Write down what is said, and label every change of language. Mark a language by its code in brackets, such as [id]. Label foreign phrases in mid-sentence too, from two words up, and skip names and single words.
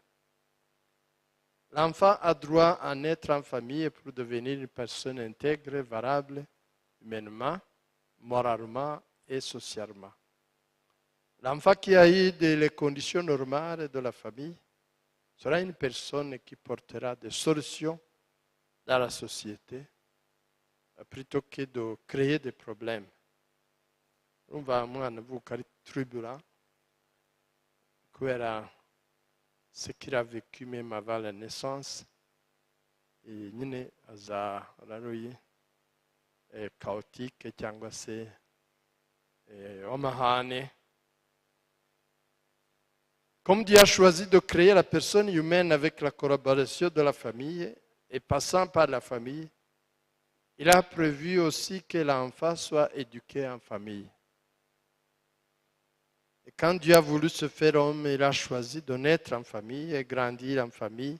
[fr] L'enfant a droit à naître en famille pour devenir une personne intègre, valable, humainement, moralement et socialement. L'enfant qui a eu les conditions normales de la famille sera une personne qui portera des solutions dans la société plutôt que de créer des problèmes. [rw] Urumva umwana avuka ari turbulent kubera [fr] ce qu'il a vécu même avant la naissance, [rw] nyine azararuye chaotique cyangwa se w'amahane. [fr] Comme Dieu a choisi de créer la personne humaine avec la collaboration de la famille et passant par la famille, il a prévu aussi que l'enfant soit éduqué en famille. Et quand Dieu a voulu se faire homme, il a choisi de naître en famille et grandir en famille.